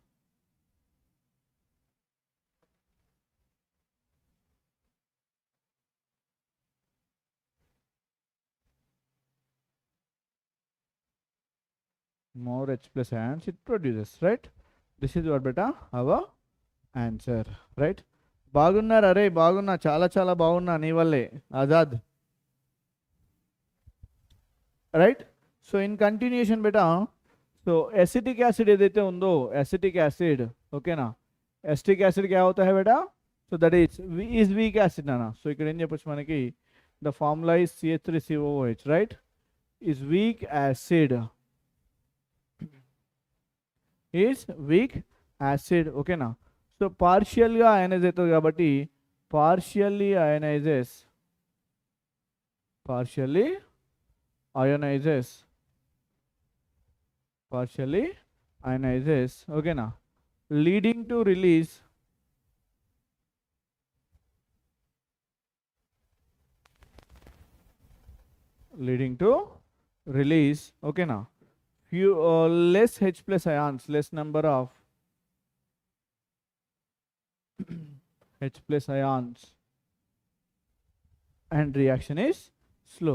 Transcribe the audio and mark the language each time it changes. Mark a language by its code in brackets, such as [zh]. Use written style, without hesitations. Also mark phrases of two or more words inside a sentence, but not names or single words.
[en] More H plus ions it produces, right? This is what beta our answer, right? [te] బాగున్నారు, అరే బాగున్నా, చాలా చాలా బాగున్నా నీ వల్లే ఆజాద్, రైట్? [en] So in continuation [te] బేటా, సో [en] acetic acid [te] ఏదైతే ఉందో [en] acetic acid [te] ఓకేనా, [en] acetic acid [hi] क्या होता है बेटा, [en] So that is weak acid అన్న. [te] సో ఇక్కడ ఏం చెప్పొచ్చు మనకి, [en] the formula is CH3COOH right, is weak acid, is weak acid [te] ఓకేనా. సో పార్షియల్గా అయనైజ్ అవుతుంది కాబట్టి [en] partially ionizes, partially ionizes, partially ionizes okay na, leading to release, leading to release okay na, few less H plus ions, less number of H plus ions, and reaction is slow.